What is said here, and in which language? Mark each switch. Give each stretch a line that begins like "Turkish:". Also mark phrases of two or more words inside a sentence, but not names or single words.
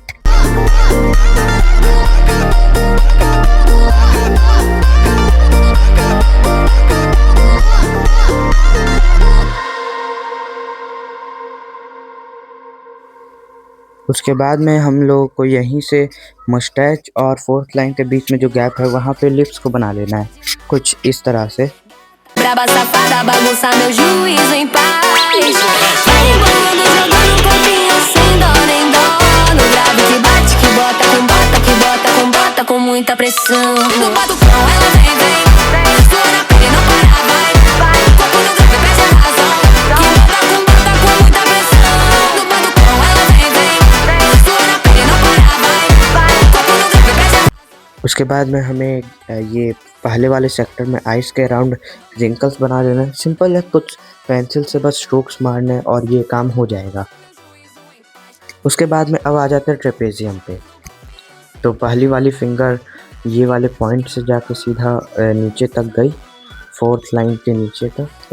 Hindi: उसके बाद में हम लोग को यहीं से मस्टैच और
English: fourth line
Hindi: के बीच में जो गैप है वहाँ पे लिप्स को बना लेना है कुछ इस तरह से।
Portuguese: Braba safada, bagunça meu juízo em paz. Vai embolando, jogando copinho sem dó nem dó. No grave que bate, que bota com bota, que bota com bota com muita pressão. No batucão ela vem, vem. Sua na pele não para, vai, vai. Corpo no grave perde a razão. Que bota com muita pressão. No batucão ela vem, vem. Sua na pele não para, vai, vai. Corpo no grave perde a razão.
Hindi: उसके बाद में हमें ये पहले वाले सेक्टर में आइस के
English: around wrinkles
Hindi: बना देना है। सिंपल है, कुछ पेंसिल से बस स्ट्रोक्स मारने और ये काम हो जाएगा। उसके बाद में अब आ जाते हैं ट्रेपेजियम पे। तो पहली वाली फिंगर ये वाले पॉइंट से जाके सीधा नीचे तक गई,
English: fourth line
Hindi: के नीचे तक।